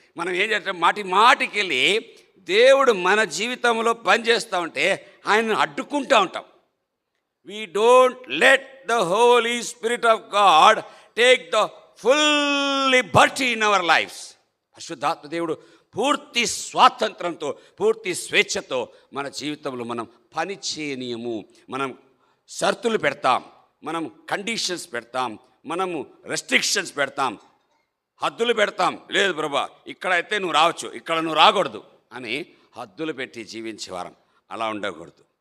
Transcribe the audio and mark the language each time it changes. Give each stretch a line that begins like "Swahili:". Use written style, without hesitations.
Telugu: మనం ఏం చేస్తాం, మాటికి వెళ్ళి దేవుడు మన జీవితంలో పని చేస్తూ ఉంటే ఆయనను అడ్డుకుంటూ ఉంటాం.
English: We don't let the Holy Spirit of God take the full liberty in our lives.
Telugu: పరిశుద్ధాత్మ దేవుడు పూర్తి స్వాతంత్రంతో, పూర్తి స్వేచ్ఛతో మన జీవితంలో మనం పని చేయనీయము. మనం షరతులు పెడతాం, మనం కండిషన్స్ పెడతాం, మనము రెస్ట్రిక్షన్స్ పెడతాం, హద్దులు పెడతాం. లేదు ప్రభా, ఇక్కడైతే నువ్వు రావచ్చు, ఇక్కడ నువ్వు రాకూడదు అని హద్దులు పెట్టి జీవించేవారం. అలా ఉండకూడదు.